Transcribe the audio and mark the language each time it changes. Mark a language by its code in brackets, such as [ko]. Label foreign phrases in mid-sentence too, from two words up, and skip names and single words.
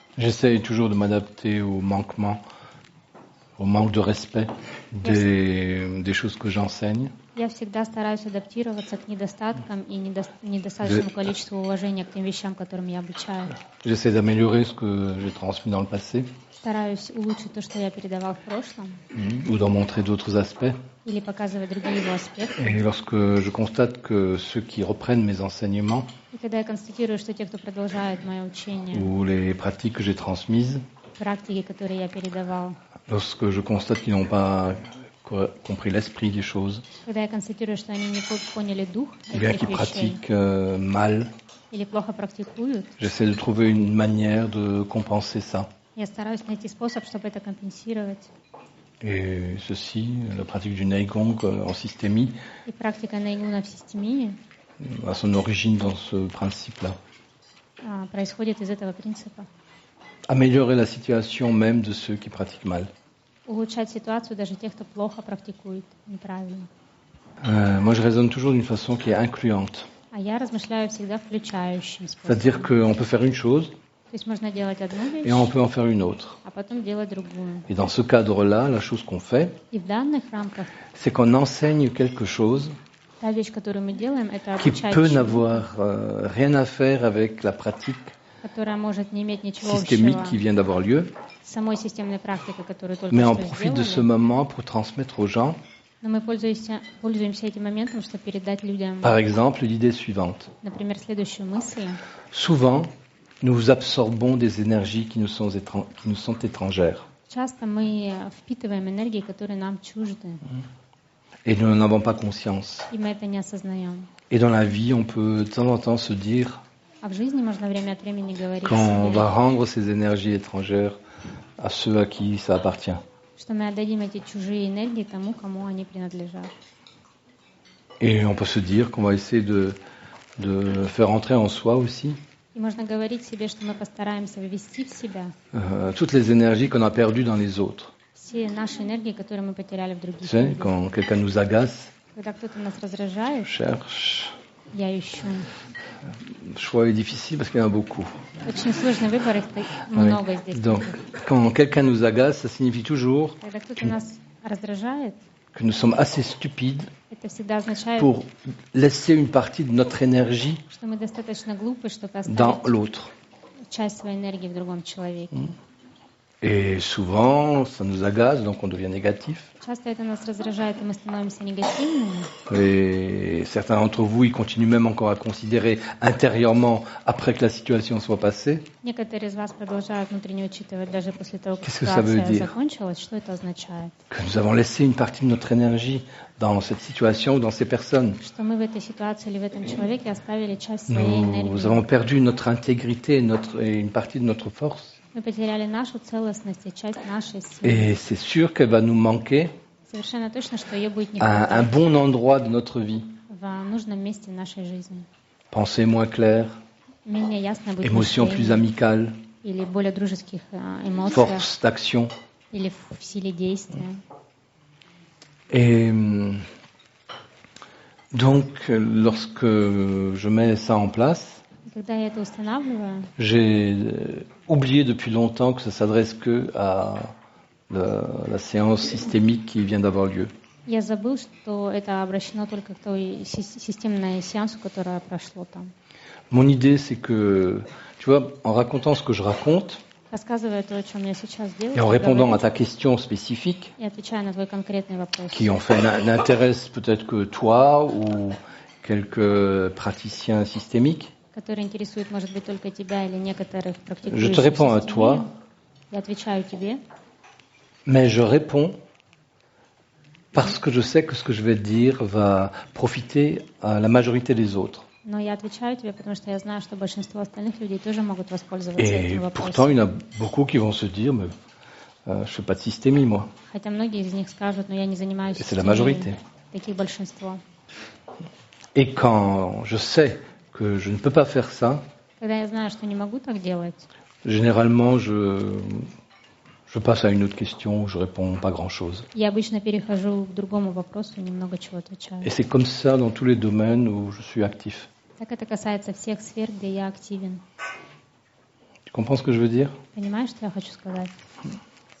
[fr] J'essaye toujours de m'adapter au manquement, au manque de respect des choses que j'enseigne. [ru] Я всегда стараюсь адаптироваться к недостаткам и недостаточному количеству уважения к тем вещам, которым я обучаю. [fr] J'essaie d'améliorer ce que j'ai transmis dans le passé [ru] Стараюсь улучшить то, что я передавал в прошлом, [fr] ou d'en montrer d'autres aspects. [ru] или показывать другие его аспекты. [fr] Et lorsque je constate que ceux qui reprennent mes enseignements [ru] И когда я констатирую, что те, кто продолжает мое учение, [fr] ou les pratiques que j'ai transmises, [ru] практики, которые я передавал, [fr] lorsque je constate qu'ils n'ont pas compris l'esprit des choses, [ru] когда я констатирую, что они не поняли дух [fr] ou bien [ru] этих [fr] qu'ils [ru] вещей, [fr] pratiquent mal, [ru] или плохо практикуют, [fr] j'essaie de trouver une manière de compenser ça. [ru] я стараюсь найти способ, чтобы это компенсировать. [fr] Et ceci, la pratique du Neigong en systémie, [ru] И практика Нейгуна в системии [fr] a son origine dans ce principe-là. [ru] происходит из этого принципа. [fr] Améliorer la situation même de ceux qui pratiquent mal. [ru] Улучшать ситуацию даже тех, кто плохо практикует, неправильно. [fr] Moi, je raisonne toujours d'une façon qui est incluante. [ru] А я размышляю всегда включающим [fr] C'est-à-dire [ru] способом. [fr] qu'on peut faire une chose [ru] То есть можно делать одну [fr] et [ru] вещь, [fr] on peut en faire une autre. [ru] а потом делать другую. [fr] Et dans ce cadre-là, la chose qu'on fait, [ru] И в данных рамках [fr] c'est qu'on enseigne quelque chose [ru] та вещь, которую мы делаем, это [fr] qui [ru] обучать [fr] peut [ru] чему-то, [fr] n'avoir rien à faire avec la pratique [ru] которая может не иметь ничего [fr] systémique [ru] общего [fr] qui vient d'avoir lieu, [ru] с самой системной практикой, которую только [fr] mais on [ru] что [fr] profite de ce [ru] сделали. [fr] moment pour transmettre aux gens, [ru] Но мы пользуемся этим моментом, чтобы передать людям, [fr] par exemple, l'idée suivante. [ru] например, следующую мысль. [fr] Souvent, nous absorbons des énergies qui nous sont étrangères [ru] Часто мы впитываем энергии, которые нам чужды, [fr] et nous n'en avons pas conscience. [ru] и мы это не осознаем. [fr] Et dans la vie, on peut de temps en temps se dire [ru] А в жизни можно время от времени говорить [fr] qu'on [ru] себе, [fr] va rendre ces énergies étrangères à ceux à qui ça appartient. [ru] что мы отдадим эти чужие энергии тому, кому они принадлежат. [fr] Et on peut se dire qu'on va essayer de faire entrer en soi aussi [ru] И можно говорить себе, что мы постараемся ввести в себя [fr] toutes les énergies qu'on a perdues dans les autres. [ru] все наши энергии, которые мы потеряли в [fr] Tu [ru] других [fr] sais, [ru] людях. [fr] quand quelqu'un nous agace, [ru] Когда кто-то нас раздражает, [fr] cherche, [ru] я ищу. [fr] le choix est difficile parce qu'il y en a beaucoup. [ru] Очень сложный выбор, их [fr] Oui. [ru] много здесь. [fr] Donc, quand quelqu'un nous agace, ça signifie toujours [ru] Когда кто-то нас раздражает, [fr] que nous sommes assez stupides [ru] это всегда означает, [fr] pour laisser une partie de notre énergie [ru] что мы достаточно глупы, чтобы [fr] dans [ru] оставить [fr] l'autre. [ru] часть своей энергии в другом человеке. [fr] Et souvent, ça nous agace, donc on devient négatif. [ru] Часто это нас раздражает, и мы становимся негативными. [fr] Et certains d'entre vous, ils continuent même encore à considérer intérieurement, après que la situation soit passée, [ru] Некоторые из вас продолжают внутренне учитывать даже после того, как [fr] Qu'est-ce que ça veut [ru] ситуация [fr] dire? [ru] закончилась, что это означает. [fr] que nous avons laissé une partie de notre énergie dans cette situation ou dans ces personnes. [ru] Что мы в этой ситуации или в этом человеке оставили часть своей [fr] Nous [ru] энергии. [fr] avons perdu notre intégrité et une partie de notre force. [ru] Мы потеряли нашу целостность и часть нашей силы. [fr] Et c'est sûr qu'elle va nous manquer [ru] Совершенно точно, что ее будет не [fr] à un [ru] хватать [fr] bon endroit de notre vie. [ru] в нужном месте в нашей жизни. [fr] Pensée moins claire, [ru] Менее ясно будет [fr] émotions plus [ru] мышление, [fr] amicales, [ru] или более дружеских эмоциях, [fr] force d'action. [ru] или в силе действия. [fr] Et donc, lorsque je mets ça en place, [ru] И когда я это устанавливаю, [fr] j'ai oublié depuis longtemps que ça s'adresse que à la séance systémique qui vient d'avoir lieu. [ru] я забыл, что это обращено только к той системной сеансу, которая прошло там. [fr] Mon idée, c'est que, tu vois, en racontant ce que je raconte, [ru] Рассказывая то, о чем я сейчас делаю, [fr] et en répondant à ta question spécifique, [ru] и отвечая на твой конкретный вопрос, [fr] qui en fait n'intéresse peut-être que toi ou quelques praticiens systémiques, [ru] который интересует, может быть, только тебя или некоторых [fr] je [ru] практикующих [fr] te réponds à [ru] системию, [fr] toi, [ru] я отвечаю тебе, [fr] mais je réponds parce que je sais que ce que je vais te dire va profiter à la majorité des autres. [ru] но я отвечаю тебе, потому что я знаю, что большинство остальных людей тоже могут воспользоваться [fr] Et [ru] этим [fr] pourtant, il y en [ru] вопросом. [fr] a beaucoup qui vont se dire, mais je fais pas de systémie, moi. [ru] Хотя многие из них скажут, но я не занимаюсь [fr] Et c'est la [ru] системией. [fr] majorité. [ru] Таких большинство. [fr] Et quand je sais que je ne peux pas faire ça, [ru] Когда я знаю, что не могу так делать, [fr] généralement, je passe à une autre question où je réponds pas grand-chose. [ru] я обычно перехожу к другому вопросу и немного чего отвечаю. [fr] Et c'est comme ça dans tous les domaines où je suis actif. [ru] Так это касается всех сфер, где я активен. [fr] Tu comprends ce que je veux dire? [ru] Понимаешь, что я хочу сказать?